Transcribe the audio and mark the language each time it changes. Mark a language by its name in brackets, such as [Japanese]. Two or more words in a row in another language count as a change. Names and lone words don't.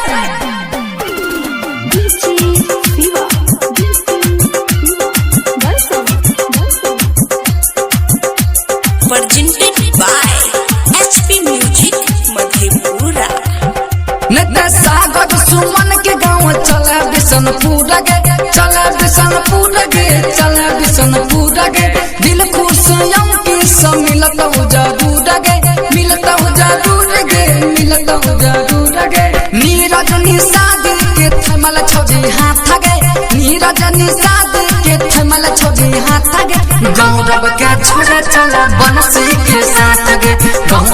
[English] Presented by HP Music मधेपुरा। [Angika] नेता सागर सुमन के गाँव चला बिशनपुर गे, चला बिशनपुर गे, चला बिशनपुर गे, दिल खुश की सब मिलता जरूर गे, मिलता जरूर गे, मिलता जरूर गे, नीरज निषाद के थमल छोड़ी हाथ गे, नीरज निषाद के थमल छोड़ी हाथ गे, गौरव के छोड़ा चला बंसी के साथ गे,